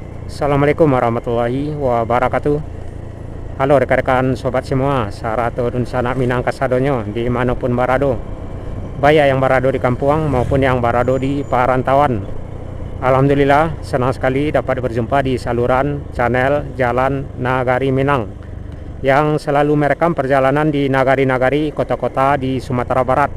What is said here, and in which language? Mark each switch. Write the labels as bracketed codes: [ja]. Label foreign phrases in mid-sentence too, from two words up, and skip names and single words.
[ar] السلام عليكم ورحمة الله وبركاته. [id] Halo rekan-rekan sobat semua, [min] Sarato dun sanak minang kasadonyo dimanapun barado, baik yang barado di kampung maupun yang barado di perantauan. [id] Alhamdulillah senang sekali dapat berjumpa di saluran channel Jalan Nagari Minang yang selalu merekam perjalanan di nagari-nagari kota-kota di Sumatera Barat.